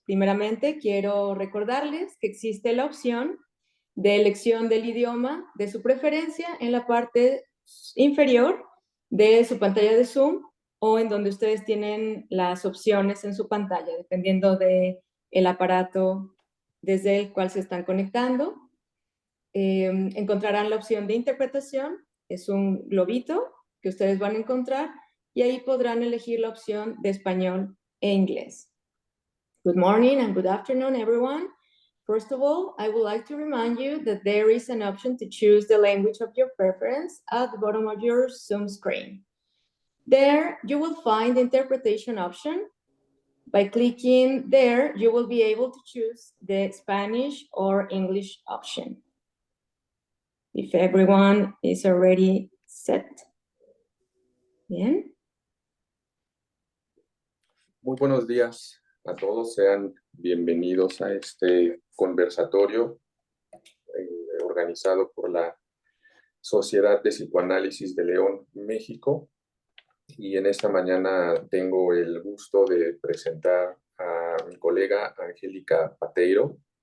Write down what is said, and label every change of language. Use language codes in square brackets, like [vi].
[es] Primeramente, quiero recordarles que existe la opción de elección del idioma de su preferencia en la parte inferior de su pantalla de Zoom o en donde ustedes tienen las opciones en su pantalla, dependiendo del aparato desde el cual se están conectando. Encontrarán la opción de interpretación, es un globito que ustedes van a encontrar y ahí podrán elegir la opción de español e inglés. [en] Good morning and good afternoon, everyone. First of all, I would like to remind you that there is an option to choose the language of your preference at the bottom of your Zoom screen. There, you will find the interpretation option. By clicking there, you will be able to choose the Spanish or English option. If everyone is already set. [es] Bien. Muy buenos días a todos, sean bienvenidos a este conversatorio organizado por la Sociedad de Psicoanálisis de León, México. Y en esta mañana tengo el gusto de presentar a mi colega Angélica Pateiro.